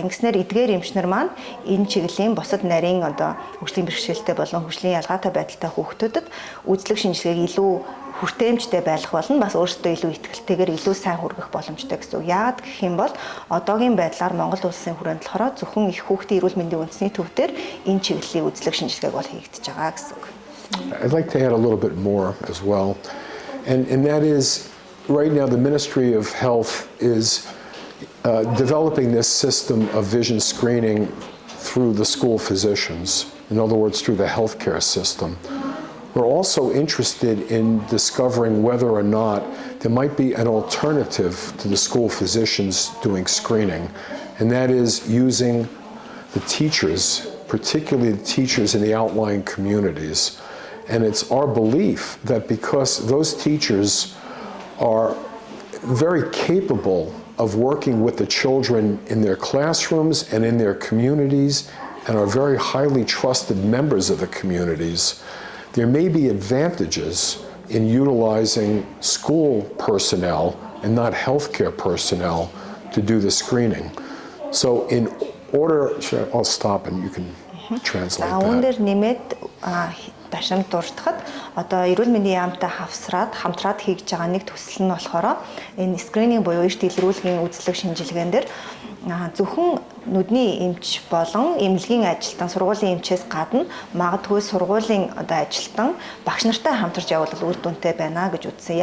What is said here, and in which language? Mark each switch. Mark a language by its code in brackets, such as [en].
[mn] Ингэснээр эдгээр эмчнэр маань энэ чиглэлийн бусад нарийн хөгжлийн бэрхшээлтэй болон хөгжлийн ялгаатай байдалтай хүүхдүүдэд үзлэг шинжилгээг илүү хүртээмжтэй байх болон бас өөрсдөө илүү ихтэйгээр илүү сайн хүргэх боломжтой гэсэн үг. Яагаад гэх юм бол одоогийн байдлаар Монгол улсын хүрээнд болохоор зөвхөн их хүүхдийн эрүүл мэндийн үндэсний төвдөр энэ чиглэлийн үзлэг шинжилгээг бол хийгдэж байгаа гэсэн үг. [en] I'd like to add a little bit more as well. And that is, right now, the Ministry of Health is developing this system of vision screening through the school physicians, in other words, through the healthcare system. We're also interested in discovering whether or not there might be an alternative to the school physicians doing screening, and that is using the teachers, particularly the teachers in the outlying communities. And it's our belief that because those teachers are very capable of working with the children in their classrooms and in their communities and are very highly trusted members of the communities, there may be advantages in utilizing school personnel and not healthcare personnel to do the screening. So in order, I'll stop and you can translate that. [mn] Дашамт дурдахад эрүүл мэндийн яамтай хамтраад хийж байгаа нэг төсөл нь болохоор энэ скрининг буюу эрт илрүүлгийн үзлэг шинжилгээнд дэр зөвхөн нүдний эмч болон эмнэлгийн ажилтан сургуулийн эмчээс гадна магадгүй сургуулийн ажилтан багш нартай хамтарч явбал үр дүнтэй байна гэж үзсэн.